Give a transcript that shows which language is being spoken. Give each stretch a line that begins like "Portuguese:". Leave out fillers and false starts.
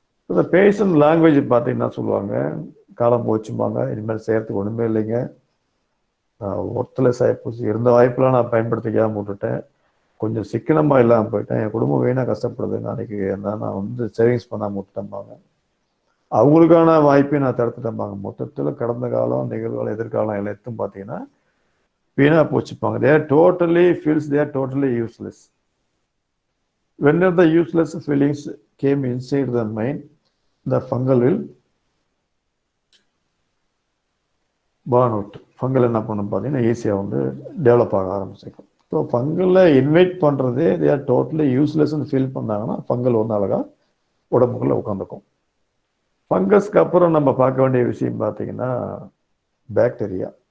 Tamil: இந்த fashion language பார்த்தீங்கன்னா சொல்லுவாங்க, காலம் போச்சும்பாங்க, இனிமேல் செய்கிறதுக்கு ஒன்றுமே இல்லைங்க, ஒர்த்லெஸ் ஆகிப்போச்சு, இருந்த வாய்ப்பெலாம் நான் பயன்படுத்திக்காமல் விட்டுட்டேன், கொஞ்சம் சிக்கனமாக இல்லாமல் போயிட்டேன், என் குடும்பம் வீணாக கஷ்டப்படுதுங்க, அன்றைக்கி இருந்தால் நான் வந்து சேவிங்ஸ் பண்ணாமல் விட்டுட்டேன்பாங்க, அவங்களுக்கான வாய்ப்பையும் நான் தடுத்துட்டேன்பாங்க. மொத்தத்தில் கடந்த காலம் நிகழ்வுகள் எதிர்காலம் எல்லாத்தையும் பார்த்தீங்கன்னா வீணாக போச்சுப்பாங்க.
English: They are totally feels they are totally useless. Whenever the useless feelings came inside the mind, the fungal will burn out.
Tamil: Fungal என்ன பண்ணும் பார்த்தீங்கன்னா ஈஸியாக வந்து டெவலப் ஆக ஆரம்பிச்சிருக்கும். ஸோ ஃபங்கலில் இன்வைட் பண்ணுறதே
English: they are totally யூஸ்லெஸ்ன்னு
Tamil: ஃபீல் பண்ணாங்கன்னா ஃபங்கல் வந்து அழகாக உடம்புக்குள்ளே உட்காந்துக்கும். ஃபங்கஸ்க்கு அப்புறம் நம்ம பார்க்க வேண்டிய விஷயம் பார்த்தீங்கன்னா பாக்டீரியா.